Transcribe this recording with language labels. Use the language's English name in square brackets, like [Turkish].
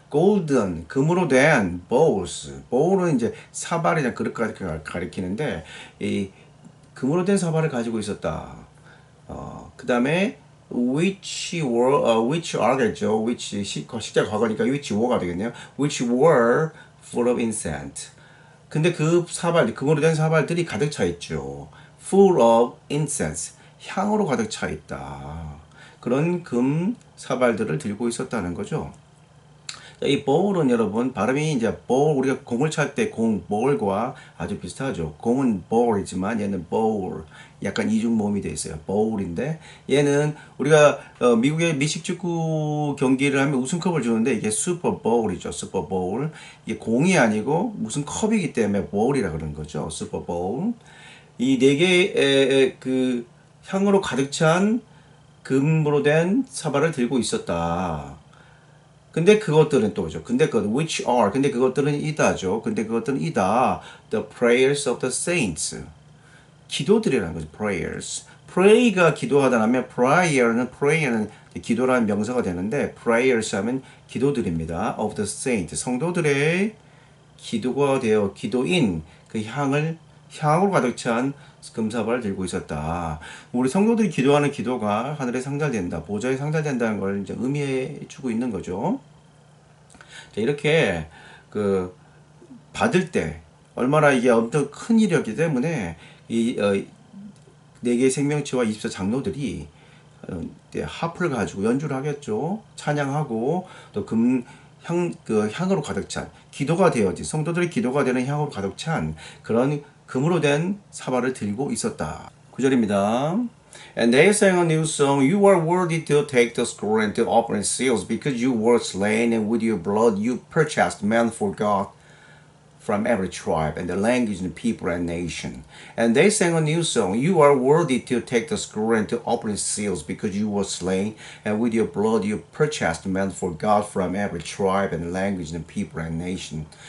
[Korean] golden, 금으로 된 bowls. bowl은 이제 사발이나 그릇까지 가리키는데, 이 금으로 된 사발을 가지고 있었다. 그 다음에 [English] which are [Korean] 겠죠. which 시제 과거니까 [English] which were [Korean] 가 되겠네요. [English] which were full of incense. [Korean] 근데 그 사발, 금으로 된 사발들이 가득 차 있죠. [English] full of incense, [Korean] 향으로 가득 차 있다. 그런 금 사발들을 들고 있었다는 거죠. 이 bowl은 여러분 발음이 이제 bowl, 우리가 공을 찰 때 공, bowl과 아주 비슷하죠. 공은 bowl이지만 얘는 bowl, 약간 이중 모음이 되어 있어요. bowl인데 얘는 우리가 미국의 미식 축구 경기를 하면 우승컵을 주는데 이게 super bowl이죠. super bowl. 이게 공이 아니고 무슨 컵이기 때문에 bowl이라 그러는 거죠. super bowl. 이 네 개의 그 향으로 가득 찬 금으로 된 사발을 들고 있었다. 근데 그것들은 또죠. 근데 [English] which are, [Korean] 근데 그것들은 이다죠. 근데 그것들은 이다. [English] The prayers of the saints. [Korean] 기도들이라는 거죠. prayers. pray가 기도하다라면 prayer는 기도라는 명사가 되는데 prayers 하면 기도들입니다. [English] of the saints. [Korean] 성도들의 기도가 되어 기도인 그 향으로 가득 찬 금사발을 들고 있었다. 우리 성도들이 기도하는 기도가 하늘에 상달된다, 보좌에 상달된다는 걸 이제 의미해 주고 있는 거죠. 자, 이렇게 그 받을 때 얼마나 이게 엄청 큰 일이었기 때문에 이 네 개의 생명체와 24 장로들이 하프를 가지고 연주를 하겠죠. 찬양하고 또 향으로 가득 찬 기도가 되어진 성도들의 기도가 되는 향으로 가득 찬 그런 금으로 된 사발을 들고 있었다. 9절입니다. [English] And they sang a new song. You are worthy to take the scroll and to open its seals, because you were slain, and with your blood you purchased men for God from every tribe and the language and people and nation. And they sang a new song. You are worthy to take the scroll and to open its seals, because you were slain, and with your blood you purchased men for God from every tribe and language and people and nation.